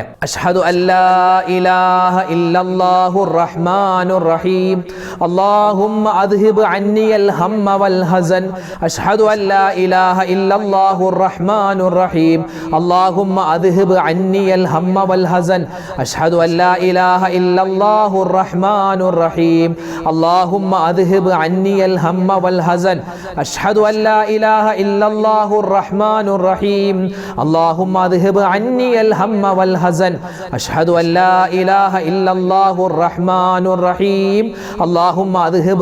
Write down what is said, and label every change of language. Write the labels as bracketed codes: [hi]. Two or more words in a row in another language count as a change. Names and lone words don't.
[ar] أشهد أن لا إله إلا الله الرحمن الرحيم اللهم أذهب عني الهم والحزن أشهد أن لا إله إلا الله الرحمن الرحيم اللهم أذهب عني الهم والحزن أشهد أن لا إله إلا الله الرحمن الرحيم اللهم أذهب عني الهم والحزن أشهد أن لا إله إلا الله الرحمن الرحيم اللهم أذهب عني الهم والحزن أشهد أن لا إله إلا الله الرحمن الرحيم اللهم أذهب